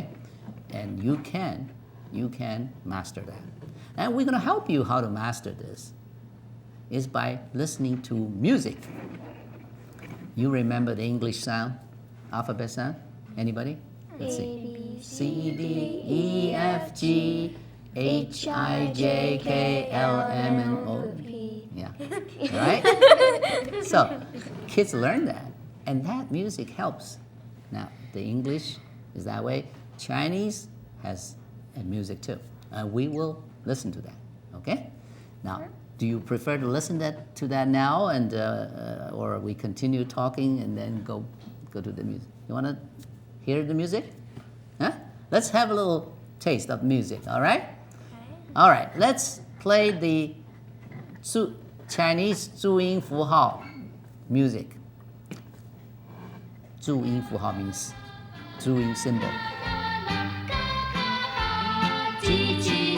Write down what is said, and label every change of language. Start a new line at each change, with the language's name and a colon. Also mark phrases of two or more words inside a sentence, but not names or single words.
English: And you can master that. And we're gonna help you how to master this is by listening to music. You remember the English sound, alphabet sound? Anybody? Let's see. C, D, E, F, G, H, I, J, K, L, M, N, O, P. Yeah, right? So, kids learn that, and that music helps. Now, the English is that way. Chinese has a music too. We will listen to that, okay? Now, do you prefer to listen to that now, and or we continue talking and then go to the music? You want to hear the music? Huh? Let's have a little taste of music, all right? Okay. All right, let's play the Chinese 注音符号 music. 注音符号 means 注音 symbol. 叽叽